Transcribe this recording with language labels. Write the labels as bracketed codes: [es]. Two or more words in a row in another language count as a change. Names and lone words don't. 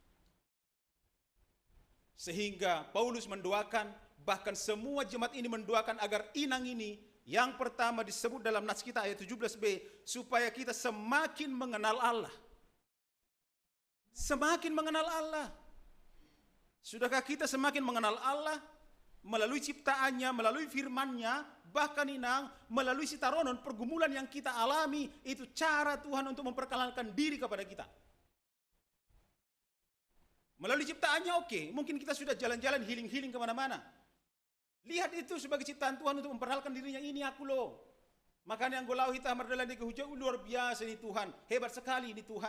[id] Sehingga Paulus mendoakan, bahkan semua jemaat ini mendoakan agar inang ini, yang pertama disebut dalam nats kita ayat 17b, supaya kita semakin mengenal Allah. Semakin mengenal Allah. Sudahkah kita semakin mengenal Allah melalui ciptaannya, melalui firman-Nya, bahkan inang melalui sitaronon pergumulan yang kita alami, itu cara Tuhan untuk memperkenalkan diri kepada kita. Melalui ciptaannya oke, mungkin kita sudah jalan-jalan healing-healing kemana-mana. Lihat itu sebagai ciptaan Tuhan untuk memperkenalkan dirinya, ini aku loh. Makanya yang golau hitam adalah di kehujung, luar biasa ini Tuhan, hebat sekali ini Tuhan.